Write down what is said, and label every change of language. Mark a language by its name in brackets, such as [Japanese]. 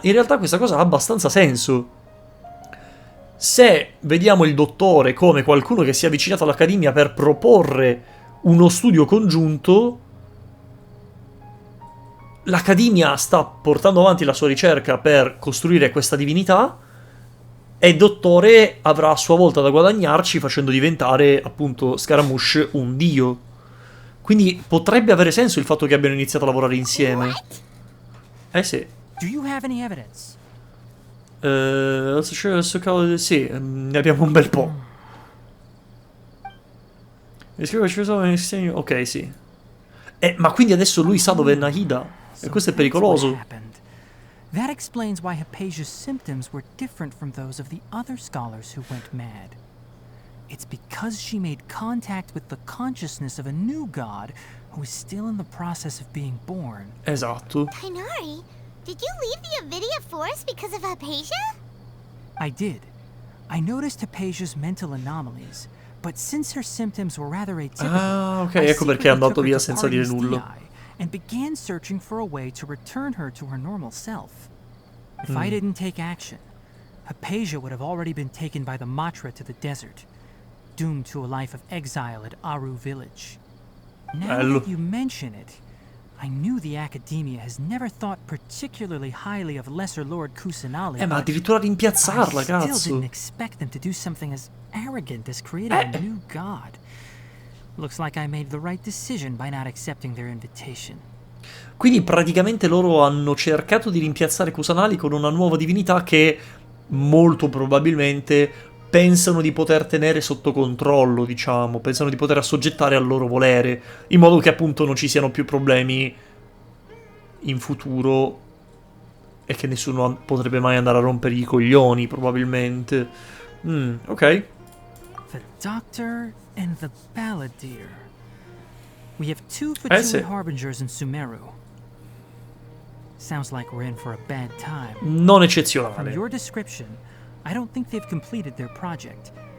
[Italian] In realtà questa cosa ha abbastanza senso. Se vediamo il dottore come qualcuno che si è avvicinato all'Accademia per proporre uno studio congiunto, l'Accademia sta portando avanti la sua ricerca per costruire questa divinità e il dottore avrà a sua volta da guadagnarci facendo diventare appunto Scaramouche un dio. Quindi potrebbe avere senso il fatto che abbiano iniziato a lavorare insieme. Sì. [English] Do you have any evidence? [Italian] Sì, ne abbiamo un bel po'. Ok, sì. Ma quindi adesso lui sa dove è Nahida. E questo è pericoloso. [English] That explains why Hypatia's symptoms were different from those of the other scholars who went mad. It's because she made contact with the consciousness of a new god who is still in the process of being born. [Italian] Esatto. [English] Tainari, did you leave the Avidia Forest because of Hypatia? I did. I noticed Hypatia's mental anomalies, But since her symptoms were rather atypical, [Italian] ah, ok, ecco perché è andato via senza dire nulla. [English] And began searching for a way to return her to her normal self. If I didn't take action, Hypatia would have already been taken by the Matra to the desert, doomed to a life of exile at Aru village. Now that you mention it, I knew the Academia has never thought particularly highly of Lesser Lord Kusanali. [Italian] Ma addirittura rimpiazzarla, cazzo. [English] I still didn't expect them to do something as arrogant as creating a new god. Looks like I made the right decision by not accepting their invitation. [Italian] Quindi praticamente loro hanno cercato di rimpiazzare Kusanali con una nuova divinità che molto probabilmente pensano di poter tenere sotto controllo, diciamo, pensano di poter assoggettare al loro volere, in modo che appunto non ci siano più problemi in futuro e che nessuno potrebbe mai andare a rompere i coglioni, probabilmente. Ok. [English] The Doctor and the Balladeer. We have two Fatui Harbingers in Sumeru. Sounds like we're in for a bad time. [Italian] Non eccezionale. [English] From your description, I don't think they've completed their project.